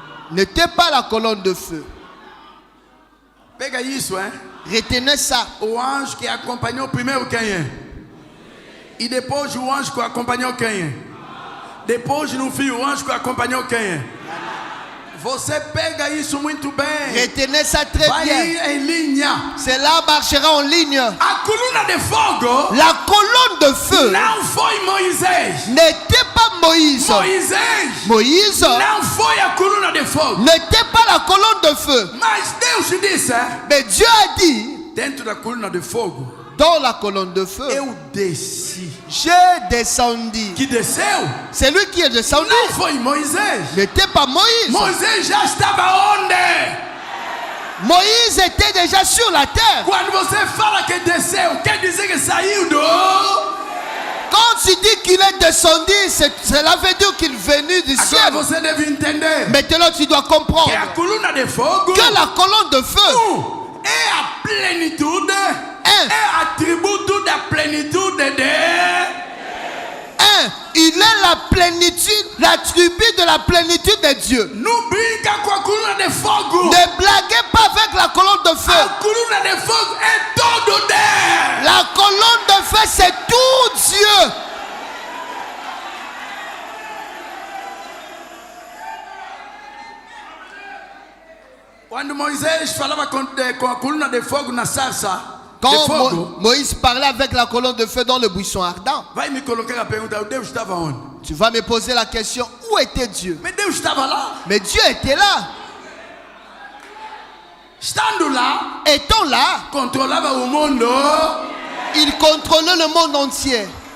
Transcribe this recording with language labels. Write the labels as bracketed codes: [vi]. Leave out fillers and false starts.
[fr] n'était pas la colonne de feu. [pt] Pega isso, hein? [fr] Retenez ça. [pt] O anjo que acompanhou primeiro quem é? E depois o anjo que acompanhou quem é? Depois no fim o anjo que acompanhou quem é? Você pega isso muito bem. [fr] Retenez ça très [pt] Vai [fr] bien. [pt] em linha. [fr] Cela marchera en ligne. [pt] A coluna de fogo [fr] La colonne de feu [pt] não foi Moisés. [fr] n'était pas Moïse. [pt] Moisés [fr] Moïse [pt] não foi a coluna de fogo. [fr] n'était pas la colonne de feu. [pt] Mas Deus disse, [fr] Mais Dieu a dit, [pt] dentro da coluna de fogo, [fr] dans la colonne de feu, [pt] eu desci. [fr] j'ai descendu. [pt] Que desceu [fr] C'est lui qui est descendu. [pt] não foi Moisés. [fr] N'était pas Moïse. [pt] Moisés já estava onde? [fr] Moïse était déjà sur la terre. [pt] Quando você fala que desceu, quer dizer que saiu do... [fr] Quand tu dis qu'il est descendu, cela veut dire qu'il est venu du [pt] Agora [fr] ciel. [pt] você deve entender [fr] Maintenant, tu dois comprendre [pt] que a coluna de fogo [fr] que la colonne de feu [pt] é a plenitude, É. é atributo da plenitude de... [fr] il est la plénitude, l'attribut de la plénitude de Dieu. [pt] Não brinca com a coluna de fogo. [fr] Ne blaguez pas avec la colonne de feu. [pt] A coluna de fogo é todo Deus. [fr] La colonne de feu, c'est tout Dieu. [pt] Quando Moisés falava com a coluna de fogo na sarça, de [fr] Quand [pt] fogo, [fr] Moïse parlait avec la colonne de feu dans le buisson ardent, [pt] vai me colocar a pergunta, Deus estava onde? [fr] tu vas me poser la question, où était Dieu? [pt] Mas Deus estava lá. [fr] Mais Dieu était là. [pt] Estando lá, [fr] Étant là, [pt] controlava o mundo. [fr] il contrôlait le monde entier.